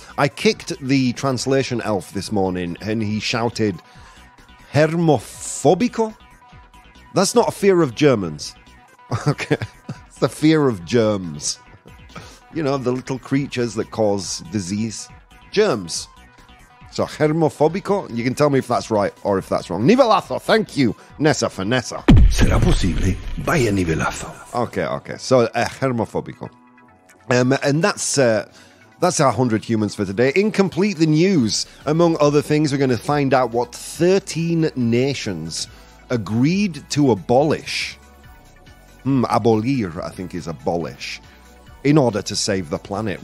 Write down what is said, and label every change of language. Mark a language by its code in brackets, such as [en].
[en] I kicked the translation elf this morning and he shouted, "Germaphobico?" That's not a fear of Germans. Okay, it's the fear of germs. You know, the little creatures that cause disease. Germs. So, germaphobico, you can tell me if that's right or if that's wrong. Nivelazo, thank you, Nessa for Nessa. [es] Será posible, vaya nivelazo. [en] Okay. So, germaphobico. And that's our 100 humans for today. In Complete the News, among other things, we're going to find out what 13 nations agreed to abolish. Abolir, I think, is abolish. In order to save the planet.